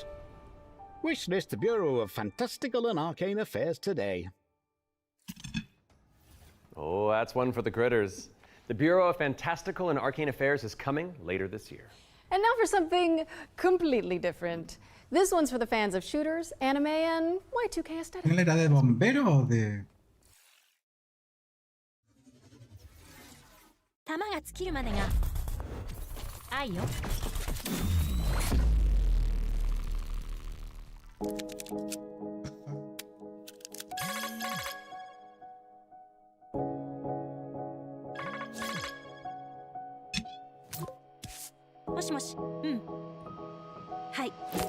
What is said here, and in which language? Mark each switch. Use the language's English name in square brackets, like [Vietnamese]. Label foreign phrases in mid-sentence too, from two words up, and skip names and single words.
[English] Wish list the Bureau of Fantastical and Arcane Affairs today. Oh, that's one for the critters. The Bureau of Fantastical and Arcane Affairs is coming later this year. And now for something completely different. This one's for the fans of shooters, anime, and Y2K aesthetic. [Spanish] ¿Él era de bombero o de...? [Japanese] 弾が尽きるまでが愛よ。もしもし、うん。はい。